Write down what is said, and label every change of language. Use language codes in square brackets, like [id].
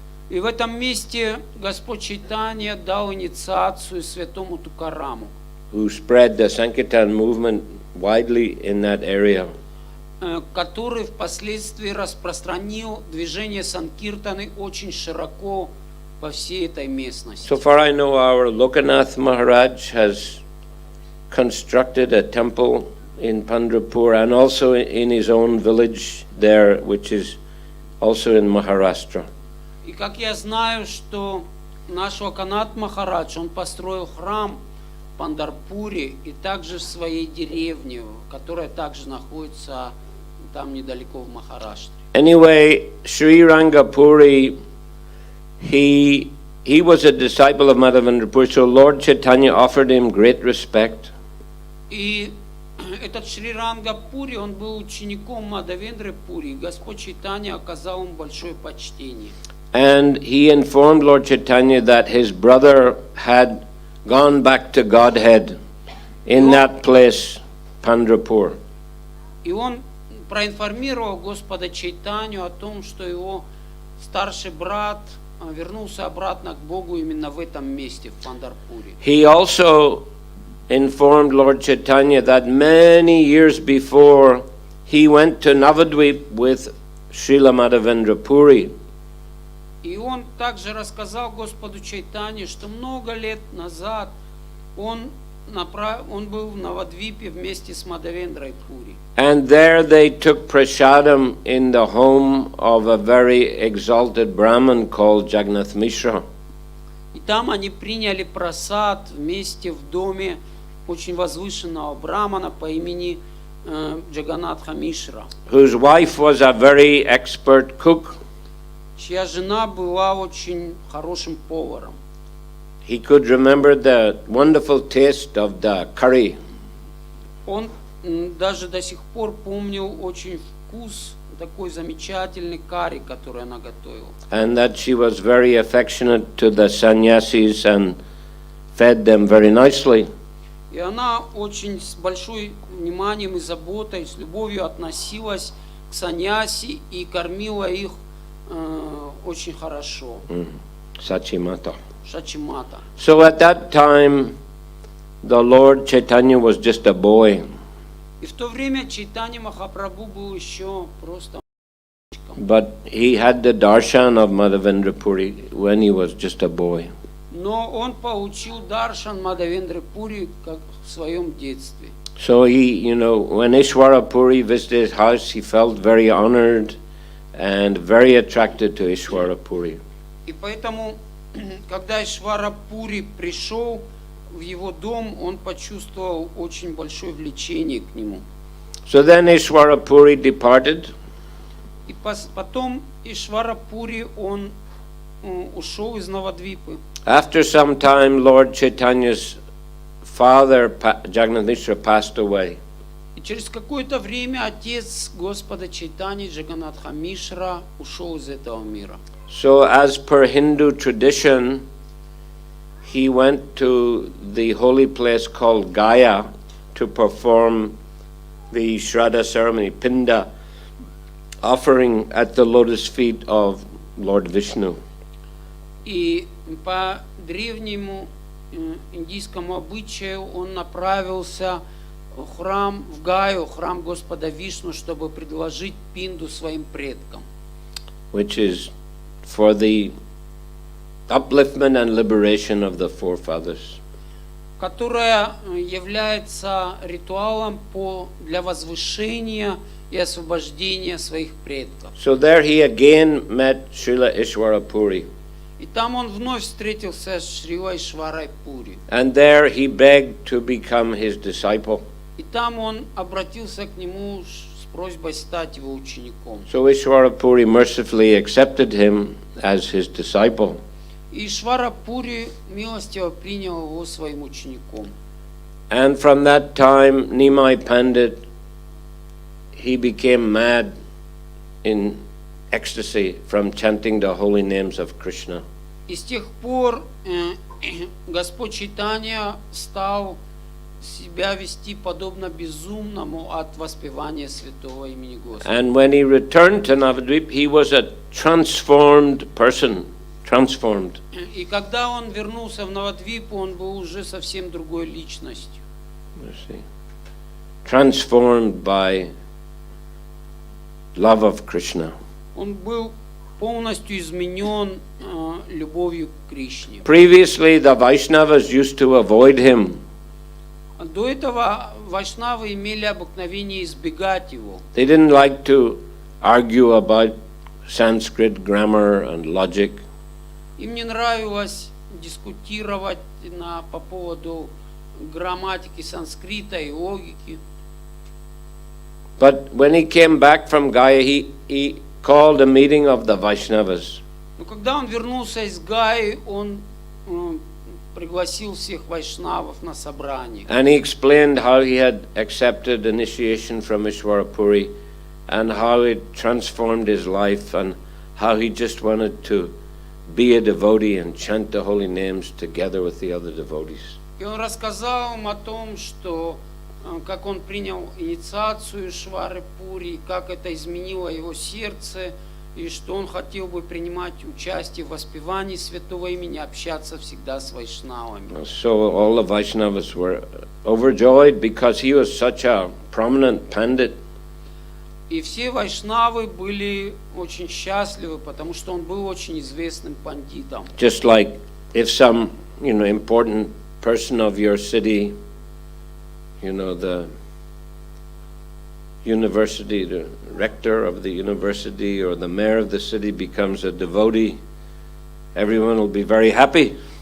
[ru] И в этом месте Господь Чайтанья дал инициацию святому Тукараму, [en] who spread the Sankirtan movement widely in that area. [ru] который впоследствии распространил движение Санкиртаны очень широко по всей этой местности. [en] So far I know our Lokanath Maharaj has constructed a temple in Pandrapur and also in his own village there, which is also in Maharashtra. [ru] И как я знаю, что наш Локанат Махарадж, он построил храм в Пандарпуре и также в своей деревне, которая также находится там недалеко в Махараштре. [en] Anyway, Sri Rangapuri, he was a disciple of Madhavendra Puri, so Lord Chaitanya offered him great respect. [ru] И этот Шри Ранга Пури, он был учеником Мадхавендры Пури, и Господь Чайтанья оказал ему большое почтение. [en] And he informed Lord Chaitanya that his brother had gone back to Godhead in that place, Pandrapur. [ru] И он проинформировал Господа Чайтанью о том, что его старший брат вернулся обратно к Богу именно в этом месте, в Пандарпуре. [en] He also informed Lord Chaitanya that many years before he went to Navadvip with Srila Madhavendra Puri. [ru] И он также рассказал Господу Чайтанье, что много лет назад он был в Навадвипе вместе с Мадхавендрой Пури. [en] And there they took prasadam in the home of a very exalted Brahmin called Jagannath Mishra. [ru] И там они приняли прасад вместе в доме очень возвышенного брамана по имени Джаганатха Мишра, [en] whose wife was a very expert cook. [ru] чья жена была очень хорошим поваром. [en] He could remember the wonderful taste of the curry. [ru] Он даже до сих пор помнил очень вкус такой замечательный карри, который она готовила. [en] And that she was very affectionate to the sannyasis and fed them very nicely. [ru] И она очень с большой вниманием и заботой, с любовью относилась к саньяси и кормила их очень хорошо. [en] Sachimata. [ru] Шачимата. [en] So at that time, the Lord Chaitanya was just a boy. [ru] И в то время Чайтанья Махапрабху был еще просто. [en] But he had the darshan of Madhavendra Puri when he was just a boy. [ru] Но он получил даршан Мадхавендры Пури как в своем детстве. [en] So he, when Ishwara Puri visited his house, he felt very honored and very attracted to Ishwara Puri. [ru] И поэтому, когда Ишвара Пури пришел в его дом, он почувствовал очень большое влечение к нему. [en] So then Ishwara Puri departed. [ru] И потом Ишвара Пури, он ушел из Навадвипы. [en] After some time, Lord Chaitanya's father, Jagannath Mishra, passed away. [ru] И через какое-то время отец Господа Чайтаньи, Джаганатха Мишра, ушел из этого мира. [en] So as per Hindu tradition, he went to the holy place called Gaya to perform the Shraddha ceremony, Pinda, offering at the lotus feet of Lord Vishnu. [ru] И по древнему индийскому обычаю он направился в храм, в Гаю, храм Господа Вишну, чтобы предложить пинду своим предкам. [en] Which is for the upliftment and liberation of the forefathers. [ru] Которая является ритуалом для возвышения и освобождения своих предков. [en] So there he again met Srila Ishwara Puri. [ru] И там он вновь встретился с Шрилой Ишварой Пури. [en] And there he begged to become his disciple. [ru] И там он обратился к нему с просьбой стать его учеником. [en] So Ishwara Puri mercifully accepted him as his disciple. [ru] И Ишвара Пури милостиво принял его своим учеником. [en] And from that time, Nimai Pandit, he became mad in ecstasy from chanting the holy names of Krishna. [ru] И с тех пор Господь Чайтанья стал себя вести подобно безумному от воспевания святого имени Господа. [en] And when he returned to Navadvip, he was a transformed person. Transformed. [ru] И когда он вернулся в Навадвипу, он был уже совсем другой личностью. [en] Transformed by love of Krishna. [ru] Он был полностью изменен любовью к Кришне. [en] Previously, the Vaishnavas used to avoid him. [ru] До этого вайшнавы имели обыкновение избегать его. [en] They didn't like to argue about Sanskrit grammar and logic. [ru] Им не нравилось дискутировать по поводу грамматики санскрита и логики. [en] But when he came back from Gaya, he called a meeting of the Vaishnavas. [ru] Но когда он вернулся из Гаи, он пригласил всех вайшнавов на собрание. [en] And he explained how he had accepted initiation from Ishwara Puri and how it transformed his life and how he just wanted to be a devotee and chant the holy names together with the other devotees. [ru] И он рассказал им о том, что как он принял инициацию Ишвары Пури, как это изменило его сердце, и что он хотел бы принимать участие в воспевании святого имени, общаться всегда с вайшнавами. [en] So all the Vaishnavas were overjoyed because he was such a prominent pandit. [ru] И все вайшнавы были очень счастливы, потому что он был очень известным пандитом. [en] Just like if some, important person of your city, the university, the rector of the university or the mayor of the city becomes a devotee, everyone will be very happy.